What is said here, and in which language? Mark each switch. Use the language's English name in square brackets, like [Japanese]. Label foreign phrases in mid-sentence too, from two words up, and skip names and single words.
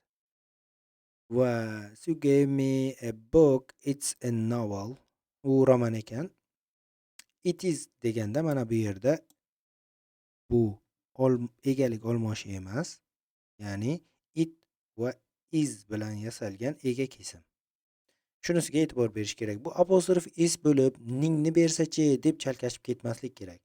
[English] Va Sue gave me a book. It's a novel. [Uzbek] U roman ekan. [English] It is [Uzbek] deganda mana bu yerda bu egalik olmoshi emas. Ya'ni it va is bilan yasalgan ega kesim. Shunisiga e'tibor berish kerak. Bu apostrof is bo'lib, ningni bersa-chi deb chalkashib ketmaslik kerak.